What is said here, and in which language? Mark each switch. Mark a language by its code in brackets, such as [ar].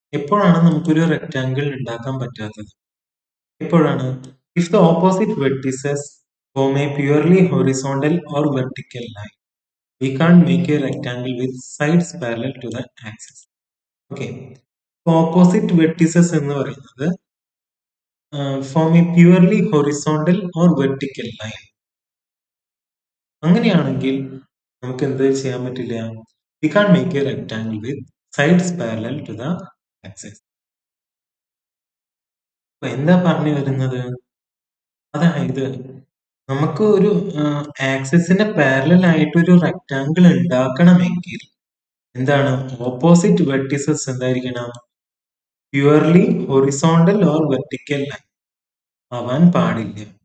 [ml] എപ്പോഴാണ് നമുക്കൊരു റെക്ടാങ്കിൾ ഉണ്ടാക്കാൻ പറ്റാത്തത്? എപ്പോഴാണ്? [en] if the opposite vertices form a purely horizontal or vertical line, we can't make a rectangle with sides parallel to the axis. [ml] Okay, opposite vertices എന്ന് പറയുന്നത് [en] Form a purely horizontal or vertical line. [ml] അങ്ങനെയാണെങ്കിൽ നമുക്ക് എന്ത് ചെയ്യാൻ പറ്റില്ല? [en] we can't make a rectangle with sides parallel to the axis. [ml] അപ്പൊ എന്താ പറഞ്ഞു വരുന്നത്? അതായത് നമുക്ക് ഒരു ആക്സിസിന് പാരലൽ ആയിട്ട് ഒരു റെക്ടാങ്കിൾ ഉണ്ടാക്കണമെങ്കിൽ എന്താണ്, ഓപ്പോസിറ്റ് വെർട്ടിസസ് എന്തായിരിക്കണം? Purely horizontal or vertical line ആവാൻ പാടില്ല.